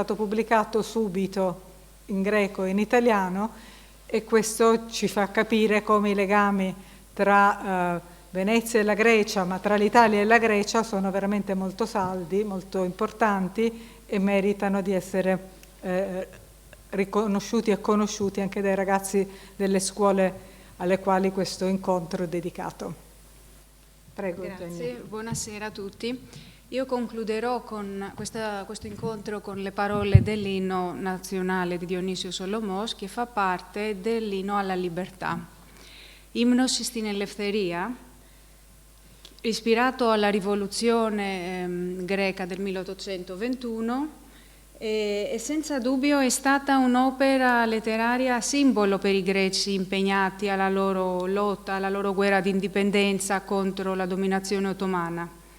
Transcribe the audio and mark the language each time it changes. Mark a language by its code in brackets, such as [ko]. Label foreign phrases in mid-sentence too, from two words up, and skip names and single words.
[it] stato pubblicato subito in greco e in italiano, e questo ci fa capire come i legami tra Venezia e la Grecia, ma tra l'Italia e la Grecia, sono veramente molto saldi, molto importanti e meritano di essere riconosciuti e conosciuti anche dai ragazzi delle scuole alle quali questo incontro è dedicato. Prego. Grazie, Eugenia. buonasera a tutti. Io concluderò con questo incontro con le parole dell'inno nazionale di Dionisio Solomos, che fa parte dell'inno alla libertà. [el] Ύμνος στην ελευθερία, [it] ispirato alla rivoluzione greca del 1821 e senza dubbio è stata un'opera letteraria simbolo per i greci impegnati alla loro lotta, alla loro guerra di indipendenza contro la dominazione ottomana.